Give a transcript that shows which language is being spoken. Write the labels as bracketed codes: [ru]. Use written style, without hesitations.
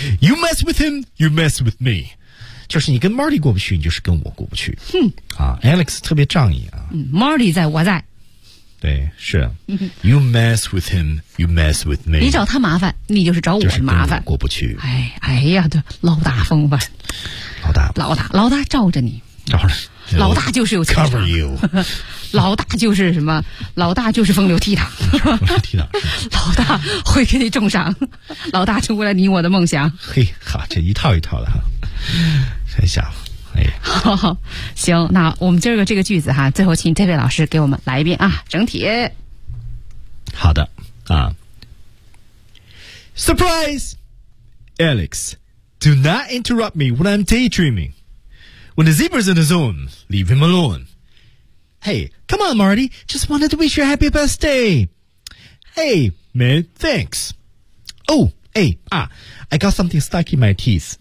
[en] You mess with him, you mess with me。 [zh] 就是你跟 Marty 过不去，你就是跟我过不去。哼，啊 ，Alex 特别仗义啊。 Marty 在，我在。对，是。 [en] You mess with him, you mess with me。 [zh] 你找他麻烦，你就是找我的麻烦。过不去。哎，哎呀，对，老大风范。老大，老大，老大罩着你。罩着。老大就是有钱场 [en] cover you [zh] 老大就是什么老大就是风流倜傥老大会给你重赏老大成为了你我的梦想嘿好这一套一套的哈，真想哎好好行那我们今儿个这个句子哈，最后请这位老师给我们来一遍啊整体好的啊 [en] Surprise Alex Do not interrupt me when I'm daydreamingWhen the zebra's in the zone, leave him alone. Hey, come on, Marty. Just wanted to wish you a happy birthday. Hey, man, thanks. Oh, hey, I got something stuck in my teeth.